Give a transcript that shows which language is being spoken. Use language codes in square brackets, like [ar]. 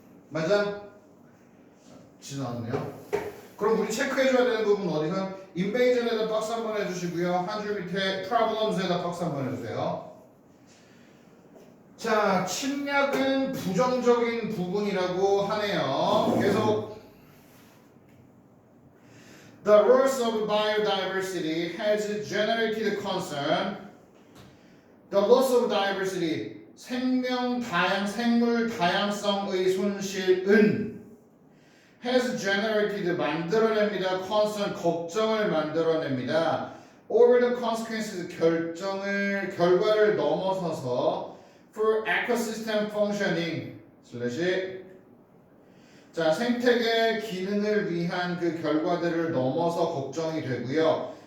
[ko] 맞아? 지나왔네요. 그럼 우리 체크해줘야 되는 부분 어디서? invasion에다 박스 한번 해주시고요. 한 줄 밑에 problems에다 박스 한번 해주세요. 자, 침략은 부정적인 부분이라고 하네요. [en] 계속 The loss of biodiversity has generated concern. The loss of diversity, [ko] 생물 다양성의 손실은 [en] has generated, [ko] 만들어냅니다. concern, 걱정을 만들어냅니다. [en] over the consequences, [ko] 결과를 넘어서서 [en] for ecosystem functioning, [ko] 자, 생태계 기능을 위한 그 결과들을 넘어서 걱정이 되고요.